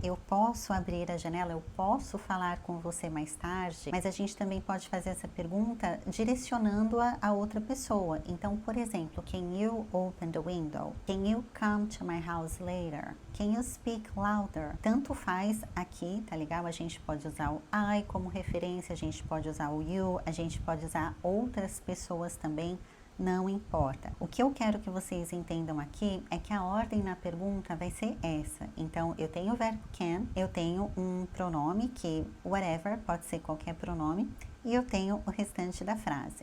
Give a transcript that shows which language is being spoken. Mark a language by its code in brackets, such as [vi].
[pt] Eu posso abrir a janela, eu posso falar com você mais tarde, mas a gente também pode fazer essa pergunta direcionando-a a outra pessoa. Então, por exemplo, [en] can you open the window? Can you come to my house later? Can you speak louder? [pt] Tanto faz aqui, tá legal? A gente pode usar o I como referência, a gente pode usar o you, a gente pode usar outras pessoas também, não importa. O que eu quero que vocês entendam aqui é que a ordem na pergunta vai ser essa. Então, eu tenho o verbo can, eu tenho um pronome que, whatever, pode ser qualquer pronome, e eu tenho o restante da frase.